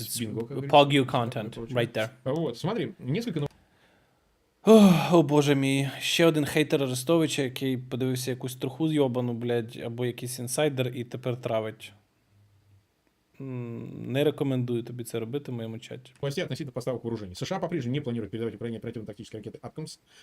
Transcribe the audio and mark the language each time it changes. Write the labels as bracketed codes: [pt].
[en] It's PogU content right there. [ru] Вот, смотри, несколько. [uk] О, боже мій. Ще один хейтер Арестовича, який подивився якусь труху зйобану, блядь, або якийсь інсайдер і тепер травить. Не рекомендую тобі це робити в моєму чаті. [ru] Власти относительно поставок вооружений. США по-прежнему не планируют передавать Украине оперативно-тактические ракеты «Аткамс».